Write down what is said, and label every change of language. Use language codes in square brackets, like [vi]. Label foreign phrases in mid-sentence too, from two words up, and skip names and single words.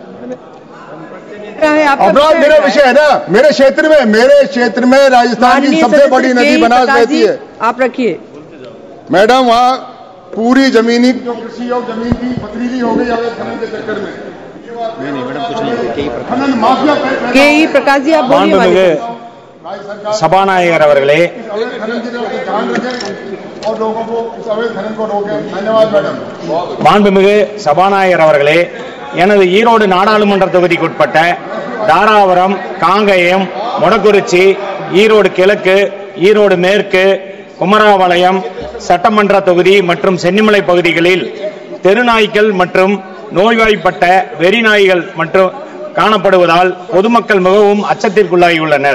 [hi] अपराध मेरा विषय है ना, मेरे क्षेत्र में राजस्थान की सबसे बड़ी नदी बनास बहती है। आप रखिए मैडम, वहाँ पूरी जमीनी जो कृषि और जमीन की पथरीली हो गई अवैध खनन के चक्कर में। नहीं मैडम, कुछ नहीं। खनन माफिया के.ई. प्रकाश जी, आप बोलिए। [ta] சபாநாயகர் அவர்களே, [hi] और लोगों को इस अवैध खनन को रोकें। धन्यवाद मैडम। [ta] மாண்புமிகு சபாநாயகர் அவர்களே, எனது ஈரோடு நாடாளுமன்ற தொகுதிக்குட்பட்ட தாராபுரம், காங்கயம், மொடக்குறிச்சி, ஈரோடு கிழக்கு, ஈரோடு மேற்கு, குமராபாளையம் சட்டமன்ற தொகுதி மற்றும் சென்னிமலை பகுதிகளில் தெருநாய்கள் மற்றும் நோய்வாய்ப்பட்ட வெறிநாய்கள் மற்றும் காணப்படுவதால் பொதுமக்கள் மிகவும் அச்சத்திற்குள்ளாகியுள்ளனர்.